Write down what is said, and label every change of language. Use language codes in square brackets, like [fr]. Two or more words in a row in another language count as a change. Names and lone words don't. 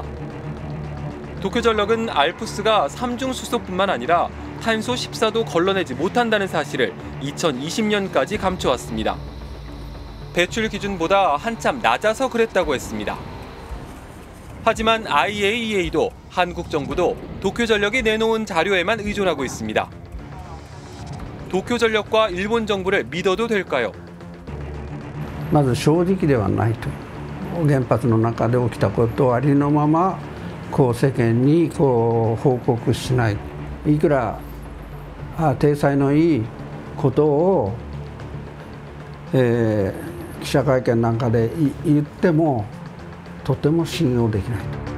[ko] 도쿄전력은 알프스가 삼중수소뿐만 아니라 탄소 14도 걸러내지 못한다는 사실을 2020년까지 감춰왔습니다. 배출 기준보다 한참 낮아서 그랬다고 했습니다. 하지만 IAEA도 한국 정부도 도쿄전력이 내놓은 자료에만 의존하고 있습니다. 도쿄전력과 일본 정부를 믿어도 될까요? [ja] まず正直ではないと。原発の中で起きたことをありのまま世間に報告しない。いくら体裁のいいことを記記者会見なんかで言ってもとても信用できないと。